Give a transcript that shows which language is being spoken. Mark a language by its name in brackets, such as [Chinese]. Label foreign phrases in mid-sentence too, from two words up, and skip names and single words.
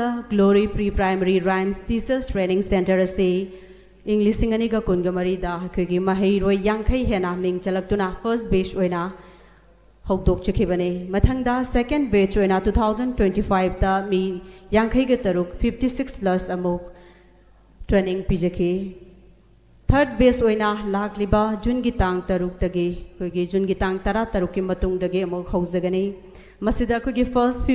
[Manipuri] Glory Pre-Primary Rhymes Thesis Training Center ase English singaniga kungamari da khoigi mahai roi yankhai hena ming chalaktuna [English] first batch [Manipuri] oina hogdok chakibane mathangda [English] second batch [Manipuri] oina 2025 ta mi yankhai ga taruk 56 plus amuk training pijaki [English] third batch [Manipuri] oina lakliba jun gi tang taruk tagi koigi jun gi tang tara taruk ki matung dagi amuk hojagani masida koigi first